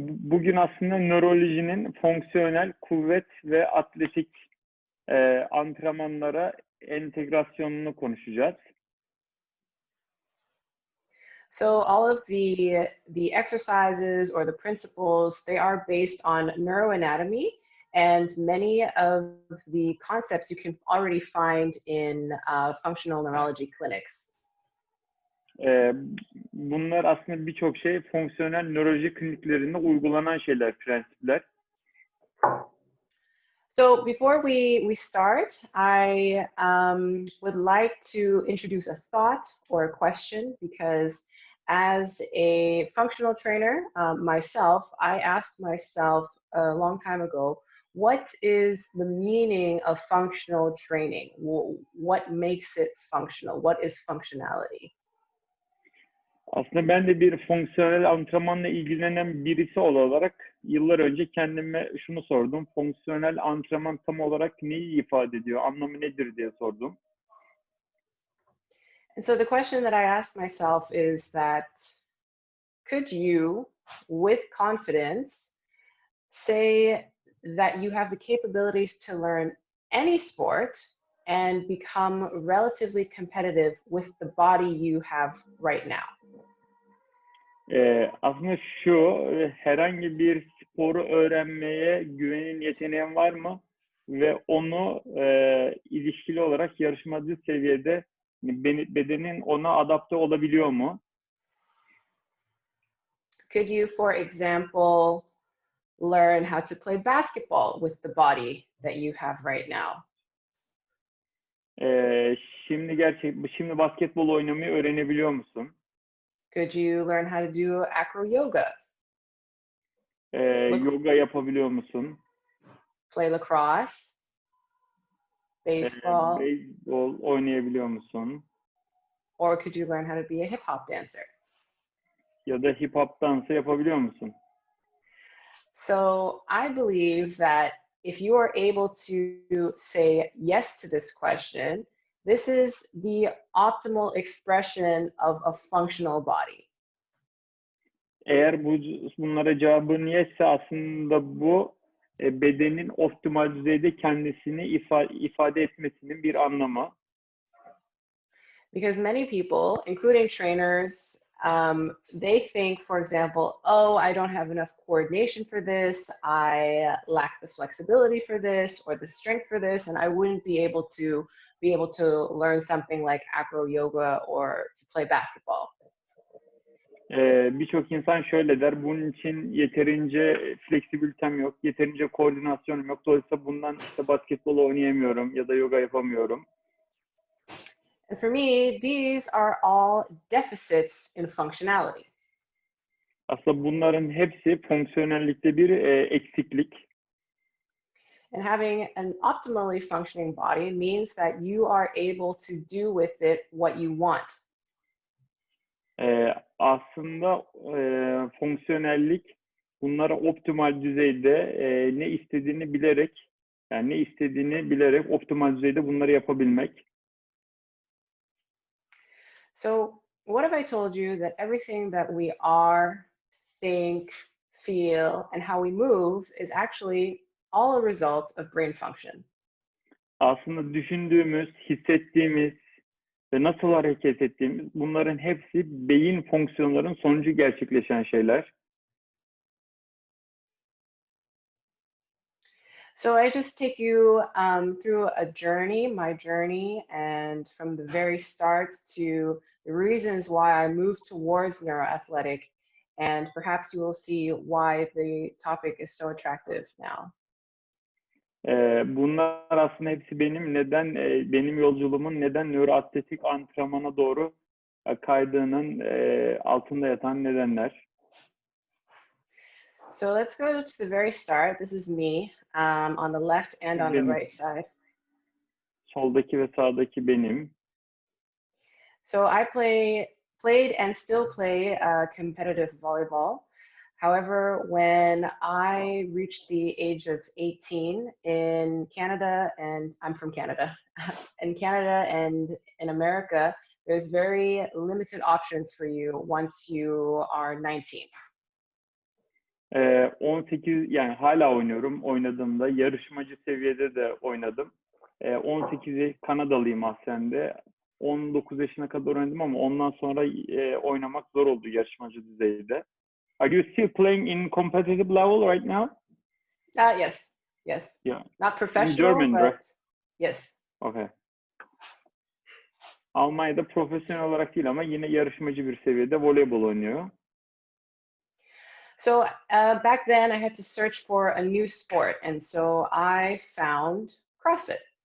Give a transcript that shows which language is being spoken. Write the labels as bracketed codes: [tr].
[tr] Bugün aslında nörolojinin fonksiyonel, kuvvet ve atletik antrenmanlara entegrasyonunu konuşacağız. [en] So all of the exercises or the principles, they are based on neuroanatomy, and many of the concepts you can already find in functional neurology clinics. [tr] Bunlar aslında birçok şey fonksiyonel nöroloji kliniklerinde uygulanan şeyler, prensipler. [en] So before we start, I would like to introduce a thought or a question, because as a functional trainer myself, I asked myself a long time ago, what is the meaning of functional training? What makes it functional? What is functionality? [tr] Aslında ben de bir fonksiyonel antrenmanla ilgilenen birisi olarak yıllar önce kendime şunu sordum. Fonksiyonel antrenman tam olarak neyi ifade ediyor? Anlamı nedir diye sordum. [en] And so the question that I asked myself is that, could you, with confidence, say that you have the capabilities to learn any sport and become relatively competitive with the body you have right now? [tr] Aslında şu, herhangi bir sporu öğrenmeye güvenin, yeteneğin var mı? Ve onu ilişkili olarak yarışmacı seviyede bedenin ona adapte olabiliyor mu? [en] Could you, for example, learn how to play basketball with the body that you have right now? [tr] Şimdi basketbol oynamayı öğrenebiliyor musun? [en] Could you learn how to do acro yoga? [tr] Yoga yapabiliyor musun? [en] Play lacrosse? Baseball? [tr] Beyzbol oynayabiliyor musun? [en] Or could you learn how to be a hip hop dancer? [tr] Ya da hip hop dansı yapabiliyor musun? [en] So I believe that if you are able to say yes to this question, this is the optimal expression of a functional body. [tr] Eğer bunlara cevabın yesse aslında bu bedenin optimal düzeyde kendisini ifade etmesinin bir anlamı. [en] Because many people, including trainers, they think, for example, oh, I don't have enough coordination for this, I lack the flexibility for this, or the strength for this, and I wouldn't be able to learn something like acro yoga or to play basketball. [tr] Birçok insan şöyle der, bunun için yeterince fleksibilitem yok, yeterince koordinasyonum yok, dolayısıyla bundan işte basketbol oynayamıyorum ya da yoga yapamıyorum. [en] And for me, these are all deficits in functionality. [tr] Aslında bunların hepsi fonksiyonellikte bir eksiklik. [en] And having an optimally functioning body means that you are able to do with it what you want. [tr] Aslında fonksiyonellik bunlara optimal düzeyde ne istediğini bilerek, yani ne istediğini bilerek optimal düzeyde bunları yapabilmek. [en] So what have I told you? That everything that we are, think, feel, and how we move is actually all a result of brain function. [tr] Aslında düşündüğümüz, hissettiğimiz ve nasıl hareket ettiğimiz bunların hepsi beyin fonksiyonlarının sonucu gerçekleşen şeyler. [en] So I just take you through a journey, my journey, and from the very start to the reasons why I moved towards neuroathletic, and perhaps you will see why the topic is so attractive now. [tr] Bunlar aslında hepsi benim yolculuğumun neden nöroatletik antrenmana doğru kaydığının altında yatan nedenler. [en] So let's go to the very start. This is me on the left and on the right side. [tr] Soldaki ve sağdaki benim. [en] So I played and still play competitive volleyball. However, when I reached the age of 18 in Canada, and I'm from Canada, in Canada and in America, there's very limited options for you once you are 19. [tr] 18 yani hala oynuyorum. Oynadığımda yarışmacı seviyede de oynadım. 18 Kanadalıyım aslında de. 19 yaşına kadar oynadım ama ondan sonra oynamak zor oldu yarışmacı düzeyde. [en] Are you still playing in competitive level right now? Yes. Yeah. Not professional, German, but right? yes. Okay. [tr] Almanya'da profesyonel olarak değil ama yine yarışmacı bir seviyede voleybol oynuyor. [en] So back then I had to search for a new sport, and so I found CrossFit.